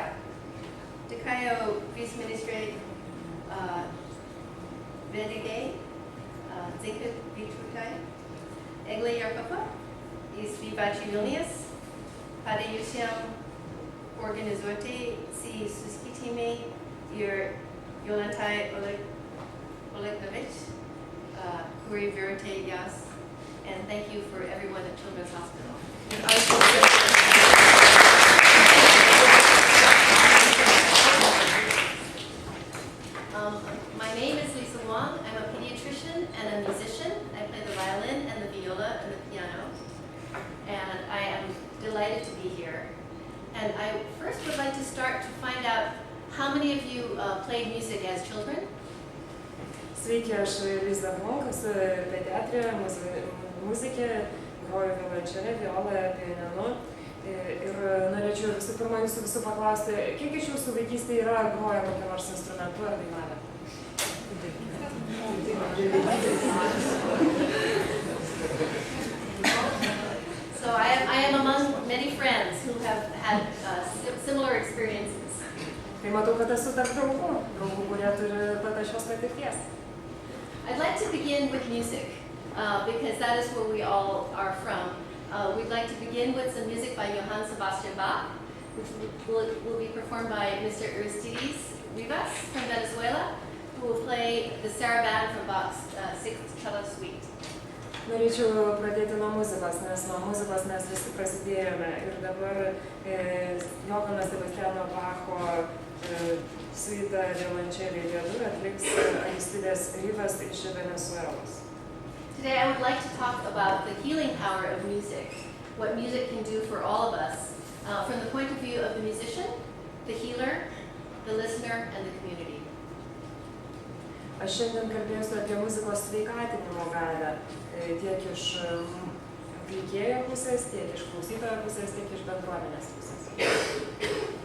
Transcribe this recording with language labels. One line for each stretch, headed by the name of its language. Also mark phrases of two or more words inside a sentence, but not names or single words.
Lithuanian: Dėkoju viceministrei Vedigai, Zika Vytautai, Eglė Jarkova, Vyvačiai Vilnius, padėjusiem organizuoti susitikimai ir Jolantai Olegnovich, kuri vertė jas,
English: and thank you for everyone at Children's Hospital. My name is Lisa Wong. I'm a pediatrician and a musician. I play the violin and the viola and the piano. And I am delighted to be here. And I first would like to start to find out how many of you played music as children?
Lithuanian: Sveiki, aš Lisa Wong, esu pediatrė, muzikė, groju violončele, viola, pianinu. Ir norėčiau visų pirma jūsų visų paklausti, kiek iš jūsų vaikystėje yra groję kokią nors instrumentu ar dainavę?
English: So I am among many friends who have had similar experiences.
Lithuanian: Tai matau, kad esu tarp draugų, kurie turi panašios patirties.
English: I'd like to begin with music, because that is where we all are from. We'd like to begin with some music by Johann Sebastian Bach, which will be performed by Mr. Aristides Rivas from Venezuela, who will play the saraband from Bach's Sixth Cello Suite.
Lithuanian: Norėčiau pradėti nuo muzikos, nes nuo muzikos mes visi prasidėjome. Ir dabar Johanno Sebastiano Bacho suita violončelė D-dur atliks Aristides Rivas iš Venezuelos.
English: Today I would like to talk about the healing power of music, what music can do for all of us, from the point of view of the musician, the healer, the listener, and the community.
Lithuanian: Aš šiandien kalbėsiu apie muzikos sveikatinimo galią, tiek iš atlikėjo pusės, tiek iš klausytojo pusės, tiek iš bendruomenės pusės.